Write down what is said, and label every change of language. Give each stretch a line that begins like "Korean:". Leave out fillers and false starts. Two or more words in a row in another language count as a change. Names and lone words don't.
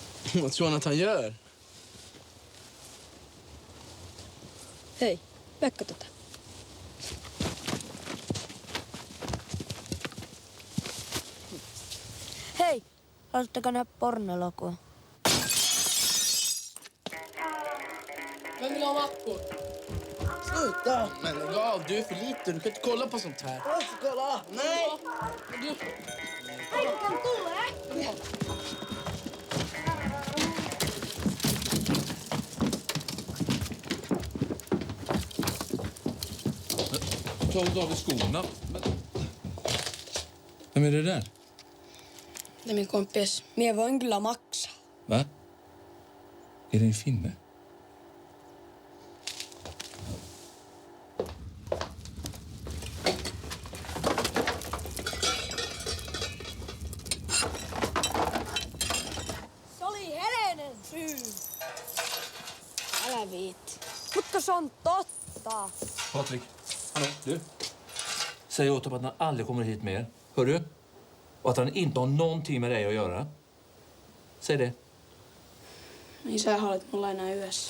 Swedish: Vad tror han att han gör?
Finnish: Hei, Pekka tota. Hei, haluatteko nähdä pornologua?
Swedish: Vem vill ha mackor? Sluta! Men lägg av, du är för liten. Du kan inte kolla på sånt här. Jag ska kolla. Nej.
Finnish: Pekkan tulee!
Swedish: Ta av dig skorna. Vem är det där? Det är min kompis.
Finnish: Mie voin kyllä maksaa.
Swedish: Va? Är det en finne?
Finnish: Se oli Helenen syy. Älä viitti. Mutta se on totta.
Swedish: Patrik, hallå, du. Säg åt honom att han aldrig kommer hit mer. Hör du? Och att han inte har någonting med dig att göra. Säg det.
Finnish: Niin sä olet mulla enää yössä.